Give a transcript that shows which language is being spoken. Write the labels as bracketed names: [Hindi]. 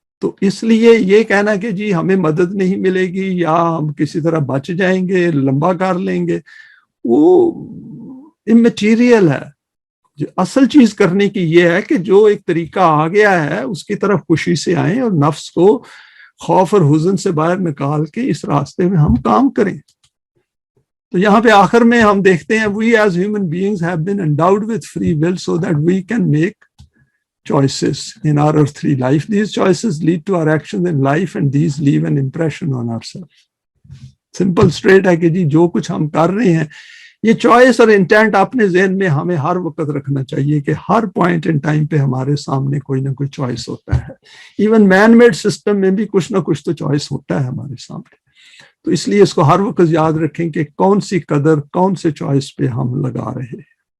[Urdu] تو اس لیے یہ کہنا کہ جی ہمیں مدد نہیں ملے گی یا ہم کسی طرح بچ جائیں گے، لمبا کر لیں گے، وہ اممیٹیریل ہے. جو اصل چیز کرنے کی یہ ہے کہ جو ایک طریقہ آ گیا ہے اس کی طرف خوشی سے آئیں اور نفس کو خوف اور حزن سے باہر نکال کے اس راستے میں ہم کام کریں. تو یہاں پہ آخر میں ہم دیکھتے ہیں [English] we as human beings have been endowed with free will so that we can make choices in our earthly life. These choices lead to our actions in life and these leave an impression on ourselves. Simple straight [Urdu] ہے کہ جی جو کچھ ہم کر رہے ہیں یہ choice اور انٹینٹ اپنے ذہن میں ہمیں ہر وقت رکھنا چاہیے کہ ہر پوائنٹ ان ٹائم پہ ہمارے سامنے کوئی نہ کوئی چوائس ہوتا ہے. ایون مین میڈ سسٹم میں بھی کچھ نہ کچھ تو چوائس ہوتا ہے ہمارے سامنے. تو اس لیے اس کو ہر وقت یاد رکھیں کہ کون سی قدر کون سے چوائس پہ ہم لگا رہے ہیں.